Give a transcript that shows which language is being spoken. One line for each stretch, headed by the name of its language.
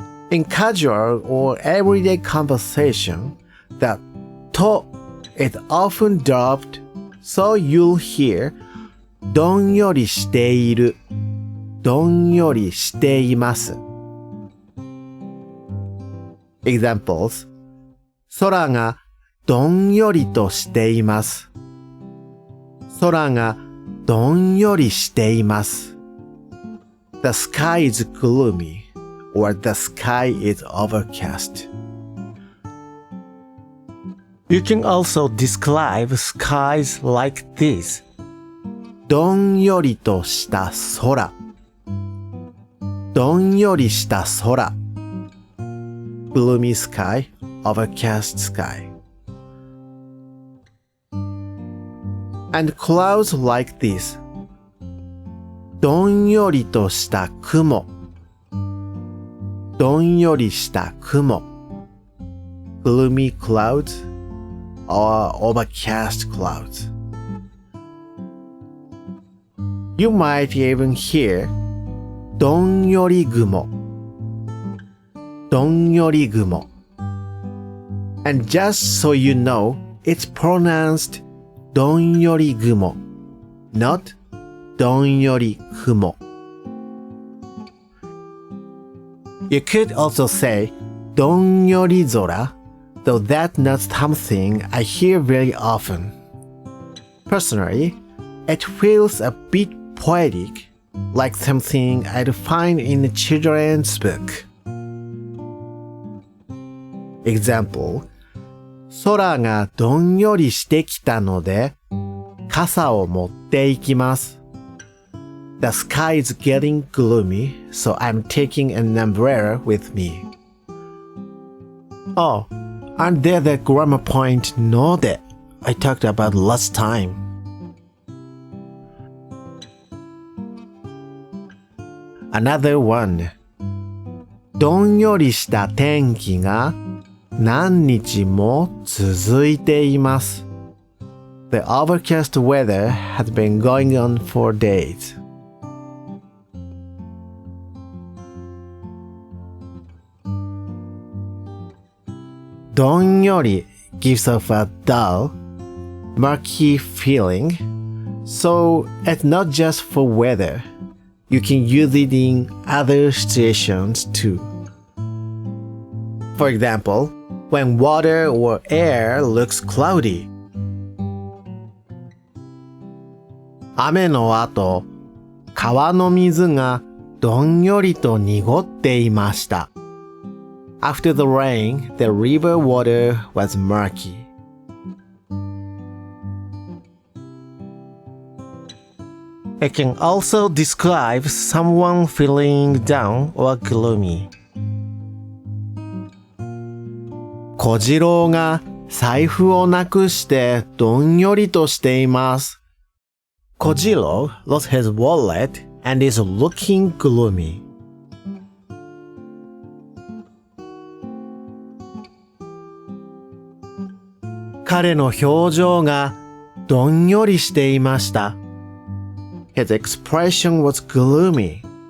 English: In casual or everyday conversation, the と is often dropped, so you'll hear
Japanese: どんよりしている、どんよりしています。 Examples: 空がどんよりとしています。空がどんよりしています。
English: The sky is gloomy, or the sky is overcast. You can also describe skies like this.
Japanese: どんよりとした空、どんよりした空。
English: Gloomy sky, overcast sky. And clouds like this.
Japanese: どんよりとした雲、どんよりした雲。
English: Gloomy clouds or overcast clouds. You might even hear
Japanese: どんより雲、どんより雲。
English: And just so you know, it's pronounced
Japanese: どんより雲,
English: not どんより雲. You could also say
Japanese: どんより空,
English: though that's not something I hear very often. Personally, it feels a bit poetic, like something I'd find in a children's book.
Japanese: Example: 空がどんよりしてきたので傘を持っていきます。
English: The sky is getting gloomy, so I'm taking an umbrella with me. Oh, and there's the grammar point ので I talked about last time. Another one.
Japanese: どんよりした天気が何日も続いています。
English: The overcast weather has been going on for days. "どんより" gives off a dull, murky feeling, so it's not just for weather. You can use it in other situations too. For example, when water or air looks cloudy.
Japanese: 雨の後、川の水がどんよりと濁っていました。
English: After the rain, the river water was murky. It can also describe someone feeling down or gloomy.
Japanese: 小次郎が財布をなくしてどんよりとしています。
English: 小次郎 lost his wallet and is looking gloomy.
Japanese: 彼の表情がどんよりしていました。
English: His expression was gloomy.